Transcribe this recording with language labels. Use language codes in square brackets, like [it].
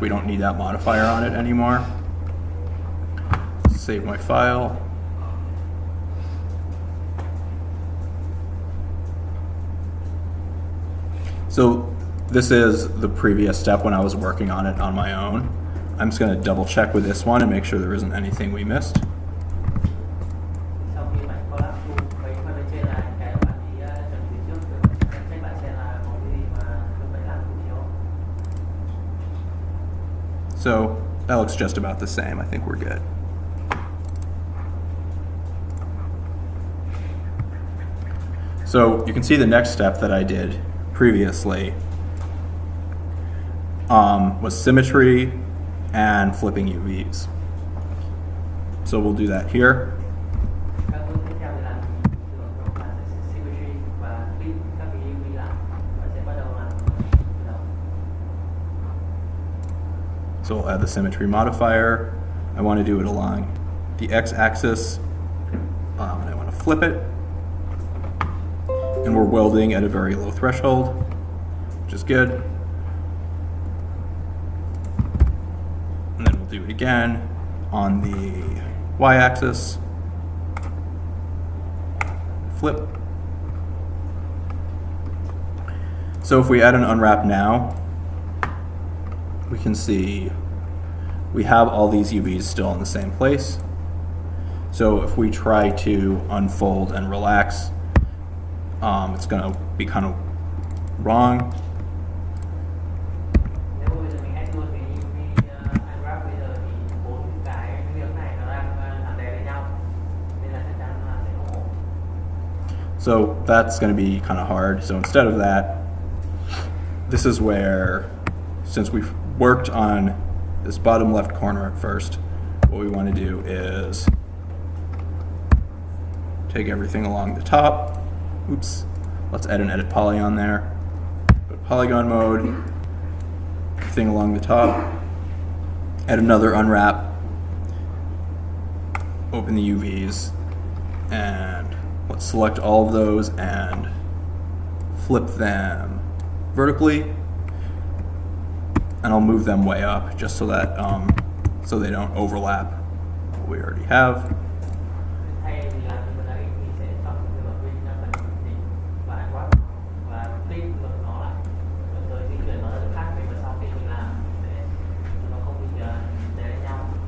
[en] We don't need that modifier on it anymore. Save my file. So this is the previous step when I was working on it on my own. I'm just going to double check with this one and make sure there isn't anything we missed. [vi] Sau khi bạn collapse tool, mấy phần bên trên là cái bạn ý chuẩn bị trước rồi check lại xem là có cái gì mà lúc nãy làm không thiếu. [en] So that looks just about the same. I think we're good. So you can see the next step that I did previously was symmetry and flipping UVs. So we'll do that here. [vi] Các bước tiếp theo thì là mình thường là sẽ symmetry và flip các cái UV lại và sẽ bắt đầu làm từ đầu. [en] So we'll add the symmetry modifier. I want to do it along the x-axis, and I want to flip it. And we're welding at a very low threshold, which is good. And then we'll do it again on the y-axis. Flip. So if we add an unwrap now, we can see we have all these UVs still in the same place. So if we try to unfold and relax, it's going to be kind of wrong. [vi] Nếu mà bây giờ mình add luôn cái UV unwrap bây giờ thì 4 cái miếng này nó đang làm đè lên nhau, nên là chắc chắn là sẽ không ổn. [en] So that's going to be kind of hard. So instead of that, this is where, since we've worked on this bottom left corner at first, what we want to do is take everything along the top. Oops, let's add an edit poly on there. Put polygon mode, thing along the top, add another unwrap, open the UVs, and let's select all of those and flip them vertically, and I'll move them way up just so that so they don't overlap what we already have. [vi] Thay vì làm như vừa nãy thì sẽ chọn cái lập viên ra phần đỉnh và unwrap và flip ngược nó lại, rồi di chuyển nó ra chỗ khác để mà sau khi mình làm để nó không bị đè lên nhau.